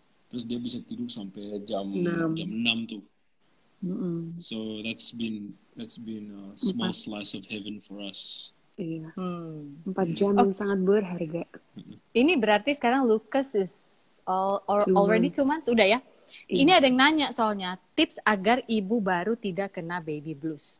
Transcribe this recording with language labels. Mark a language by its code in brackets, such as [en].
[id] Terus dia bisa tidur sampai jam 6 tuh. [en] So that's been a small slice of heaven for us. [id] Iya. 4 jam yang sangat berharga. Ini berarti sekarang Lucas [en] is already 2 months [id] udah ya? Iya. Ini ada yang nanya soalnya tips agar ibu baru tidak kena baby blues.